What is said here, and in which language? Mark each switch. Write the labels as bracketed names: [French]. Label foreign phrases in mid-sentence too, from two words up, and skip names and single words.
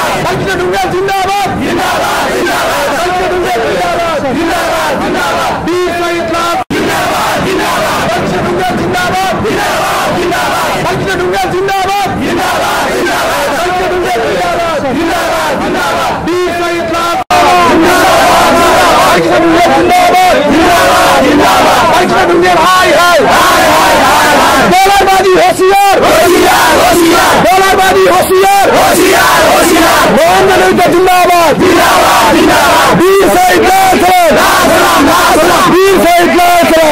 [Nepali] बालकृष्ण ढुङ्गेल जिन्दाबाद जिन्दाबाद जिन्दाबाद बालकृष्ण ढुङ्गेल जिन्दाबाद जिन्दाबाद जिन्दाबाद वीर शहीद लाल जिन्दाबाद जिन्दाबाद बालकृष्ण ढुङ्गेल जिन्दाबाद जिन्दाबाद जिन्दाबाद बालकृष्ण ढुङ्गेल जिन्दाबाद जिन्दाबाद जिन्दाबाद बालकृष्ण ढुङ्गेल जिन्दाबाद जिन्दाबाद जिन्दाबाद वीर शहीद लाल बालकृष्ण ढुङ्गेल जिन्दाबाद जिन्दाबाद जिन्दाबाद बालकृष्ण ढुङ्गेल हाय हाय हाय हाय हाय डॉलरबाजी होशियार होशियार होशियार डॉलरबाजी होशियार होशियार होशियार मोहन जनता जिंदाबाद जिंदाबाद जिंदाबाद वीर शहीद लाल वीर शहीद लाल